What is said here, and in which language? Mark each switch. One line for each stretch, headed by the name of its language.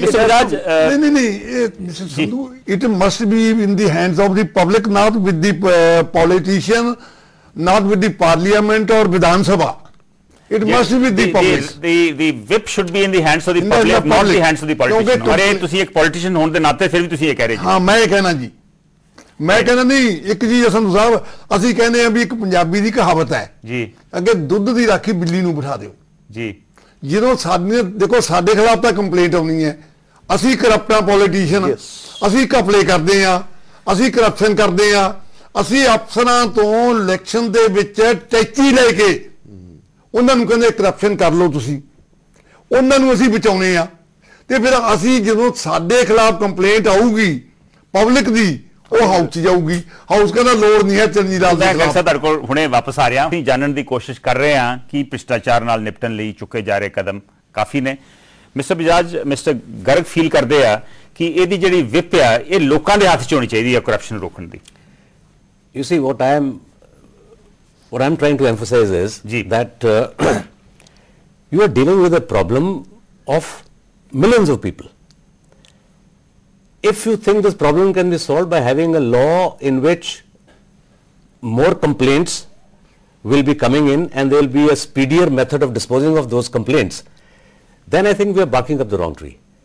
English: Mr. Raj, Mr. Sandhu, it must be in the hands of the public, not with the politician, not with the parliament or Vidhan Sabha. It must be with the public. The whip should be in the hands of the public, not the hands of the politician.
Hindi: अरे तुसी एक politician होने के नाते फिर भी तुसी ये कह रहे हैं।
Punjabi: हाँ, मैं ये कहना जी, मैं कहना नहीं, एक चीज संधू साहब, ਅਸੀਂ ਕਹਿੰਦੇ ਆ ਵੀ ਇੱਕ ਪੰਜਾਬੀ ਦੀ ਕਹਾਵਤ ਹੈ ਜੀ, ਅੱਗੇ ਦੁੱਧ ਦੀ ਰਾਖੀ ਬਿੱਲੀ ਨੂੰ ਬਿਠਾ ਦਿਓ ਜੀ। ਜਦੋਂ ਸਾਡੇ ਦੇਖੋ ਸਾਡੇ ਖਿਲਾਫ ਤਾਂ ਕੰਪਲੇਂਟ ਆਉਣੀ ਹੈ, ਅਸੀਂ ਕਰਪਟਾਂ ਪੋਲੀਟੀਸ਼ੀਅਨ, ਅਸੀਂ ਘਪਲੇ ਕਰਦੇ ਆ, ਅਸੀਂ ਕਰਪਸ਼ਨ ਕਰਦੇ ਆ, ਅਸੀਂ ਅਫਸਰਾਂ ਤੋਂ ਇਲੈਕਸ਼ਨ ਦੇ ਵਿੱਚ ਟੈਚੀ ਲੈ ਕੇ ਉਹਨਾਂ ਨੂੰ ਕਹਿੰਦੇ ਕਰਪਸ਼ਨ ਕਰ ਲਓ ਤੁਸੀਂ, ਉਹਨਾਂ ਨੂੰ ਅਸੀਂ ਬਚਾਉਣੇ ਆ, ਤੇ ਫਿਰ ਅਸੀਂ ਜਦੋਂ ਸਾਡੇ ਖਿਲਾਫ ਕੰਪਲੇਂਟ ਆਊਗੀ ਪਬਲਿਕ ਦੀ ਉਹ ਹਾਊਸ 'ਚ ਜਾਊਗੀ, ਹਾਊਸ ਕਹਿੰਦਾ ਲੋੜ ਨਹੀਂ ਹੈ ਚਰਨਜੀਤ ਲਾਲ ਦੇ ਖਿਲਾਫ। ਤੁਹਾਡੇ ਕੋਲ ਹੁਣੇ ਵਾਪਸ ਆ ਰਿਹਾ, ਅਸੀਂ ਜਾਣਨ ਦੀ ਕੋਸ਼ਿਸ਼ ਕਰ ਰਹੇ ਹਾਂ ਕਿ ਭ੍ਰਿਸ਼ਟਾਚਾਰ ਨਾਲ ਨਿਪਟਣ ਲਈ ਚੁੱਕੇ ਜਾ ਰਹੇ ਕਦਮ ਕਾਫੀ ਨੇ। Mister Bajaj, mister Garg feel ਕਰਦੇ ਆ ਕਿ ਇਹਦੀ ਜਿਹੜੀ ਵਿਪ ਆ ਇਹ ਲੋਕਾਂ ਦੇ ਹੱਥ 'ਚ ਹੋਣੀ ਚਾਹੀਦੀ ਹੈ ਕਰਪਸ਼ਨ ਰੋਕਣ ਦੀ।
English: You see, what I'm trying to emphasize is that you are dealing with a problem of millions of people. If you think this problem can be solved by having a law in which more complaints will be coming in and there will be a speedier method of disposing of those complaints, then I think we are barking up the wrong tree.